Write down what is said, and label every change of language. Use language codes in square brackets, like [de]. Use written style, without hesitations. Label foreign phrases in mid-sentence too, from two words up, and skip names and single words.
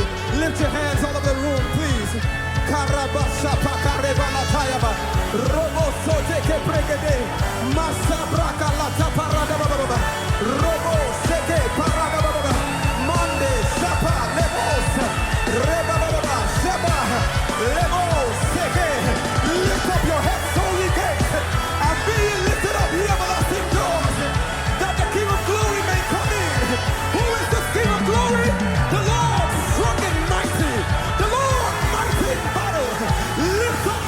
[en] Lift your hands all over the room, please. Karabashapa karebalatayaba. Robo soteke pregede. Masabraka lata paradababa. Robo seke paradababa. Mande shapa lebos. Rebababa shaba. Lebos seke. Lift up your heads, holy gates, and be lifted up, ye everlasting doors, that the King of glory may come in. Who is the King of glory? The Lord strong and mighty. The Lord mighty in battle. Lift